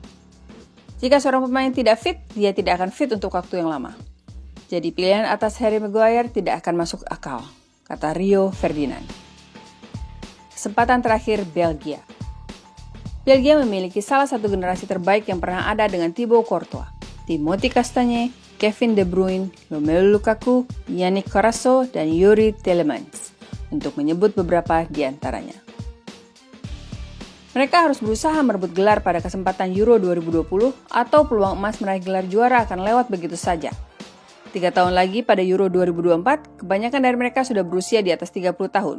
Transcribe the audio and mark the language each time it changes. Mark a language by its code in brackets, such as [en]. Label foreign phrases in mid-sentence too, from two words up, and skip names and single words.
[id] Jika seorang pemain tidak fit, dia tidak akan fit untuk waktu yang lama. Jadi pilihan atas Harry Maguire tidak akan masuk akal, kata Rio Ferdinand. Kesempatan terakhir Belgia. Belgia memiliki salah satu generasi terbaik yang pernah ada dengan Thibaut Courtois, Timothy Castagne, Kevin De Bruyne, Romelu Lukaku, Yannick Carrasco, dan Yuri Tielemans, untuk menyebut beberapa di antaranya. Mereka harus berusaha merebut gelar pada kesempatan Euro 2020 atau peluang emas meraih gelar juara akan lewat begitu saja. 3 tahun lagi pada Euro 2024, kebanyakan dari mereka sudah berusia di atas 30 tahun.